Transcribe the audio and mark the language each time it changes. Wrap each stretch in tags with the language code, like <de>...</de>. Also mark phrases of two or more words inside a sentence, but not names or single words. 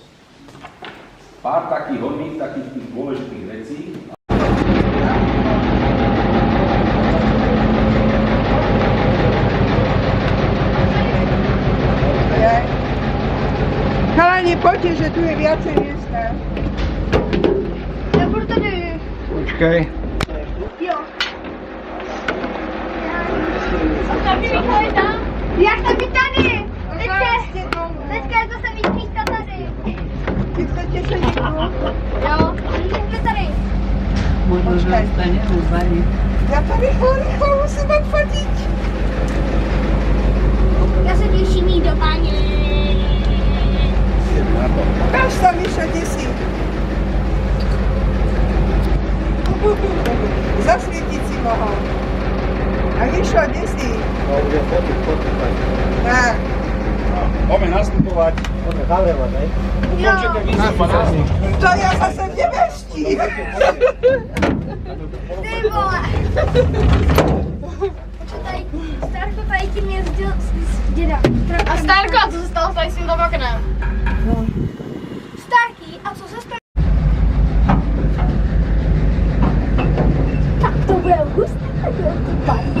<sk>Pár takých hodných, takých tých dôležitých vecí. Chalani, poďte, že tu je viacej miesta.</sk> <cs>Ja budu tady.</cs> <sk>Počkaj.</sk> <cs>Jo. A tady Michal je tam. Já jsem i tady. Teďka je zase víc místa tady.</cs> <sk>Vy chcete sedieť tu?</sk> <cs>Jo. Jsme tady.</cs> <sk>Možno, že ostaneme v bani. Ja to rýchlo musím odfotiť.</sk> <cs>Já se těším jít do baně.</cs> <sk>Ukáž sa, Mišo, kde si? Zasvietiť si mohol. A Mišo, kde si? Tak. Poďme nastupovať.</sk> <cs>Jo.</cs> <sk>To ja zase neveštím.</sk> <cs>Ty vole. Počkej. Starko tady tím jezdil s děda. A Starko, a co se stalo tady s tím oknem? Starký, a co se stalo? Tak to bude hustý, tak jo, ty baní.</cs>